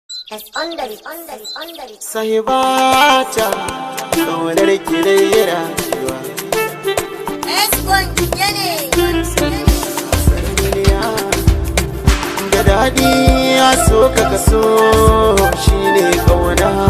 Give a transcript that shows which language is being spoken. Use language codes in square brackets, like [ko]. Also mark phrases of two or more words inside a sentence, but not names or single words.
[en] It's on the beat, on the beat, on the beat. [ha] Sahibata, ƙaunar ki dai rayuwa. Escon, Da daɗi ya so ka kaso shi ne ƙauna.